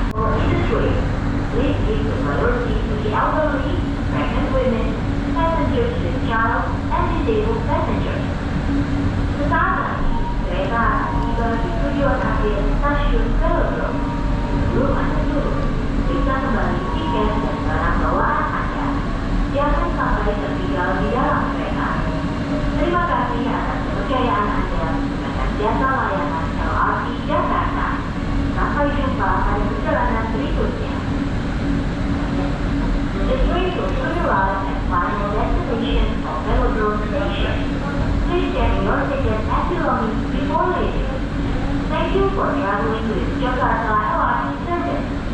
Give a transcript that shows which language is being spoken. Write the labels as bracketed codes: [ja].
[en] For in the train, please give priority to the elderly, pregnant women, passengers with child, and disabled passengers. [id] Sesaat lagi, kereta akan tiba di tujuan akhir stasiun Velodrome. Sebelum Anda turun, bisa kembali tiket dan barang bawaan Anda. Jangan sampai tertinggal di dalam kereta. Terima kasih atas kepercayaan Anda menggunakan jasa layanan LRT Jakarta. Sampai jumpa pada perjalanan berikutnya. [en] The train will soon arrive at final destination of Velodrome Station. Please check your ticket and belongings before leaving. Thank you for traveling with Jakarta LRT service.